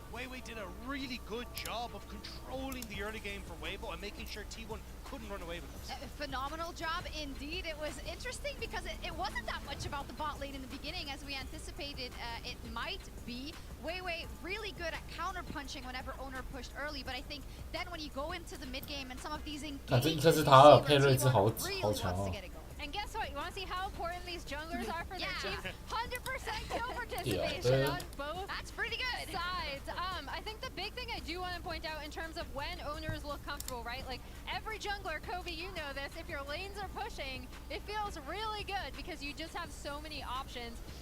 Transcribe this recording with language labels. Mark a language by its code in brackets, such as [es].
[en] Weiwei did a really good job of controlling the early game for Weibo and making sure T1 couldn't run away with this. Phenomenal job indeed. It was interesting because it wasn't that much about the bot lane in the beginning as we anticipated it might be. Weiwei really good at counter punching whenever Owner pushed early, but I think then when you go into the mid game and some of these engagements, [zh] 这是他的配瑞兹好强哦。 [en] And guess what? You want to see how important these junglers are for their team? 100% kill participation on both. That's pretty good. Sides. I think the big thing I do want to point out in terms of when owners look comfortable, right? Like every jungler, Kobe, you know this. If your lanes are pushing, it feels really good because you just have so many options.